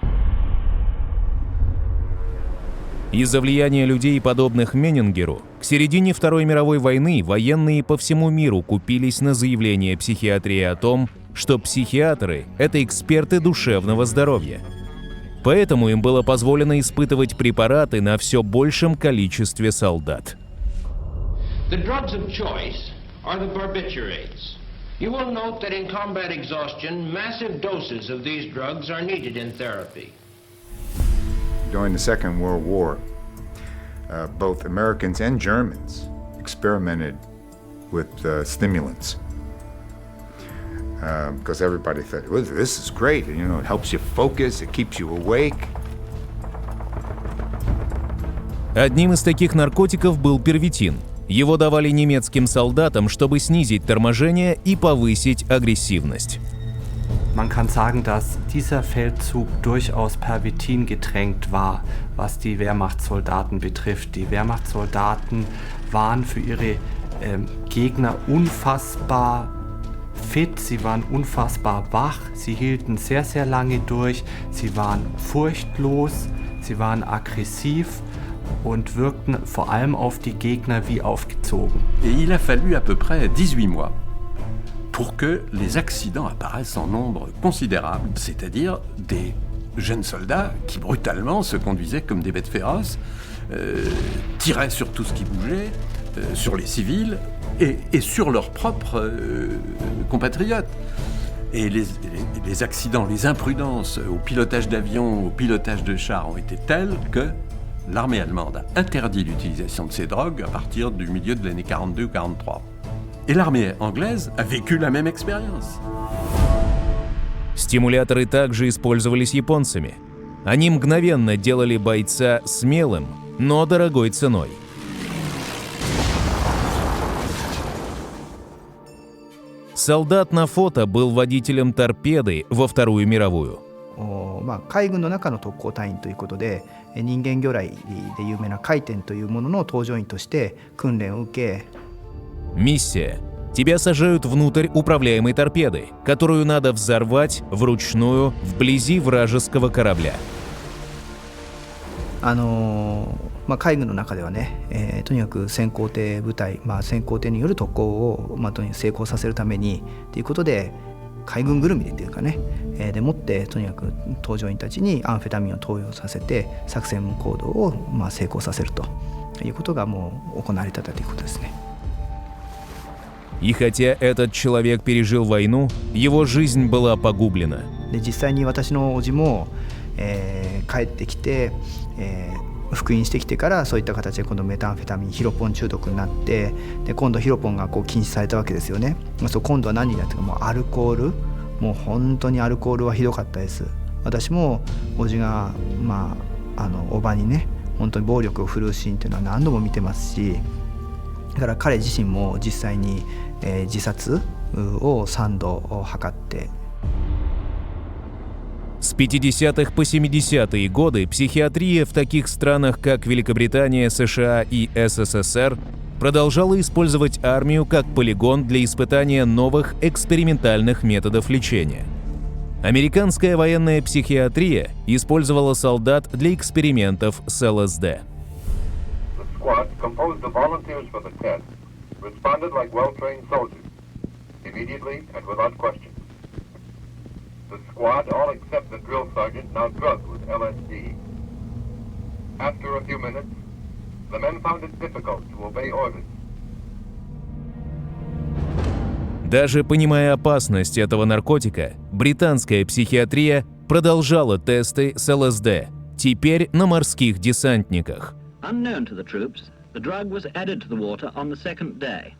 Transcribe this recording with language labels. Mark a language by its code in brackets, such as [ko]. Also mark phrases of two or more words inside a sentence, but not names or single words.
[ru] Из-за влияния людей, подобных Меннингеру, к середине Второй мировой войны военные по всему миру купились на заявление психиатрии о том, что психиатры – это эксперты душевного здоровья. Поэтому им было позволено испытывать препараты на все большем количестве солдат. [en] The drugs of choice are the barbiturates. You will note that in combat exhaustion, massive doses of these drugs are needed in therapy. During the Second World War, both Americans and Germans experimented with stimulants. Because everybody thought, well, this is great, you know, it helps you focus, it keeps you awake. [ru] Одним из таких наркотиков был первитин. Его давали немецким солдатам, чтобы снизить торможение и повысить агрессивность. [de] Man kann sagen, dass dieser Feldzug durchaus Pervitin getränkt war, was die Wehrmachtssoldaten betrifft. Die Wehrmachtssoldaten waren für ihre Gegner unfassbar fit, sie waren unfassbar wach, sie hielten sehr, sehr lange durch, sie waren furchtlos, sie waren aggressiv und wirkten vor allem auf die Gegner wie aufgezogen. [fr] Et il a fallu à peu près 18 mois pour que les accidents apparaissent en nombre considérable, c'est-à-dire des jeunes soldats qui brutalement se conduisaient comme des bêtes féroces, tiraient sur tout ce qui bougeait, sur les civils et sur leurs propres compatriotes. Et les accidents, les imprudences au pilotage d'avions, au pilotage de chars ont été tels que l'armée allemande a interdit l'utilisation de ces drogues à partir du milieu de l'année 42 ou 43. Et l'armée anglaise a vécu la même expérience. [ru] Стимуляторы также использовались японцами. Они мгновенно делали бойца смелым, но дорогой ценой. Солдат на фото был водителем торпеды во Вторую мировую. [ja] 海軍の中の特攻隊員ということで、人間魚雷で有名な回転というものの搭乗員として訓練を受け、 [ru] Миссия тебя сажают внутрь управляемой торпеды, которую надо взорвать вручную вблизи вражеского корабля. [ja] 海軍の中ではね、とにかく先行艇部隊、先行艇による特攻を、とにかく成功させるためにということで、海軍ぐるみでっていうかね、でもってとにかく搭乗員たちにアンフェタミンを投与させて作戦行動を成功させるということがもう行われてたということですね。 [ru] И хотя этот человек пережил войну, его жизнь была погублена. [ja] で実際に私の叔父も、帰ってきて、復員してきてからそういった形で今度メタンフェタミンヒロポン中毒になって、で今度ヒロポンが禁止されたわけですよね。今度は何になってか、もうアルコール、もう本当にアルコールはひどかったです。私も叔父が叔母にね本当に暴力を振るうシーンっていうのは何度も見てますし、だから彼自身も実際に、自殺を3度図って。 [ru] С 50-х по 70-е годы психиатрия в таких странах, как Великобритания, США и СССР, продолжала использовать армию как полигон для испытания новых экспериментальных методов лечения. Американская военная психиатрия использовала солдат для экспериментов с ЛСД. [en] The squad, all except the drill sergeant, now drugged with LSD. After a few minutes, the men found it difficult to obey orders. [ru] Даже понимая опасность этого наркотика, британская психиатрия продолжала тесты с ЛСД, теперь на морских десантниках. [en] Unknown to the troops, the drug was added to the water on the second day.